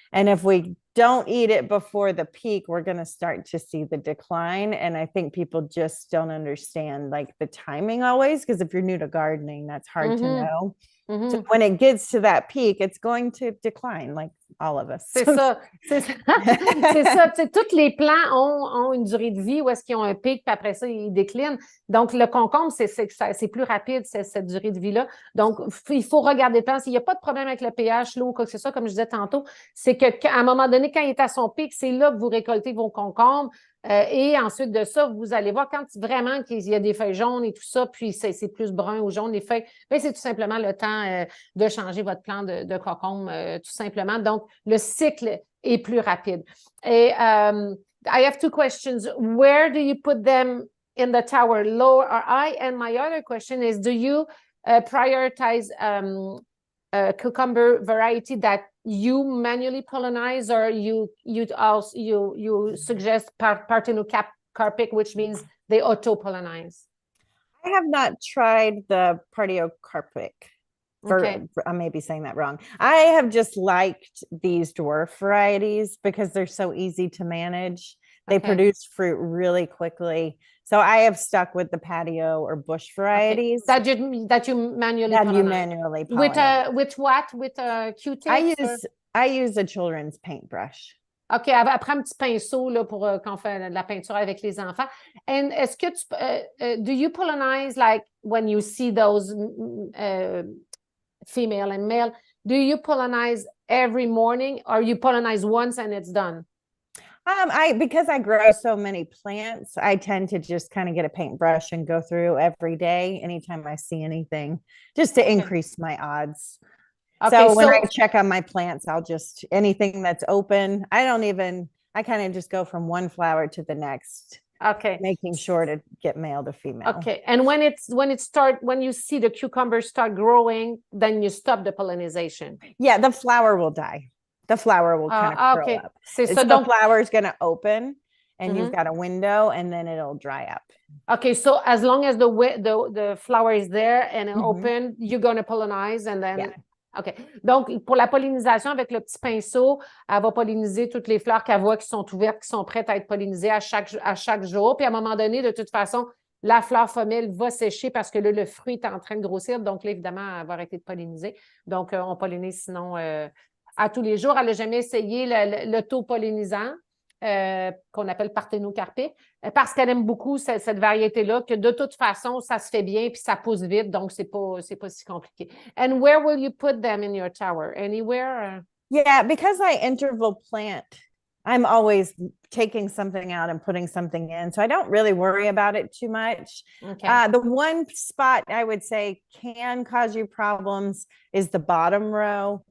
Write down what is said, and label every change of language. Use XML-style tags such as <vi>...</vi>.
<en>And if we don't eat it before the peak, we're going to start to see the decline. And I think people just don't understand like the timing always, because if you're new to gardening, that's hard to know. So when it gets to that peak, it's going to decline, like all of us.</en> <fr>C'est ça. C'est ça. C'est ça. Tu sais, tous les plants ont une durée de vie où est-ce qu'ils ont un pic, puis après ça, ils déclinent. Donc, le concombre, c'est plus rapide, cette durée de vie-là. Donc, il faut regarder le plan. S'il n'y a pas de problème avec le pH, l'eau ou quoi que ce soit, comme je disais tantôt, c'est qu'à un moment donné, quand il est à son pic, c'est là que vous récoltez vos concombres. Et ensuite de ça, vous allez voir quand vraiment il y a des feuilles jaunes et tout ça, puis c'est plus brun ou jaune, les feuilles, bien, c'est tout simplement le temps de changer votre plan de concombre, tout simplement. Donc, le cycle est plus rapide. Et</fr> <en>I have two questions. Where do you put them in the tower, low or high? And my other question is, do you prioritize cucumber variety that you manually pollinize, or you suggest partenocarpic, which means they auto-pollinize? I have not tried the partenocarpic. I may be saying that wrong. I have just liked these dwarf varieties because they're so easy to manage. They produce fruit really quickly. So I have stuck with the patio or bush varieties. That you manually pollinate. With what? With Q-tips? I use a children's paintbrush.</en> <fr>OK, elle prend un petit pinceau là, pour quand on fait de la peinture avec les enfants.</fr> <en>And</en> <fr>est-ce que</fr> <en>do you pollinize, like when you see those female and male, do you pollinize every morning, or you pollinize once and it's done? Because I grow so many plants, I tend to just kind of get a paintbrush and go through every day, anytime I see anything, just to increase my odds. So when I check on my plants, I'll just, anything that's open, I kind of just go from one flower to the next. Okay. Making sure to get male to female. Okay. And when you see the cucumbers start growing, then you stop the pollination. Yeah, the flower will die. The flower will kind of curl up. So the flower is going to open, and you've got a window, and then it'll dry up. Okay, so as long as the flower is there and open, you're going to pollinize, and then... Yeah. OK.</en> <fr>Donc, pour la pollinisation, avec le petit pinceau, elle va polliniser toutes les fleurs qu'elle voit qui sont ouvertes, qui sont prêtes à être pollinisées à chaque jour. Puis à un moment donné, de toute façon, la fleur femelle va sécher parce que là, le fruit est en train de grossir. Donc là, évidemment, elle va arrêter de polliniser. Donc, on pollinise sinon à tous les jours. Elle n'a jamais essayé l'auto-pollinisant qu'on appelle parthénocarpique parce qu'elle aime beaucoup cette variété-là, que de toute façon, ça se fait bien puis ça pousse vite. Donc, c'est pas si compliqué.</fr> <en>And where will you put them in your tower? Anywhere? Yeah, because I interval plant, I'm always taking something out and putting something in. So I don't really worry about it too much. Okay. The one spot I would say can cause you problems is the bottom row.</en>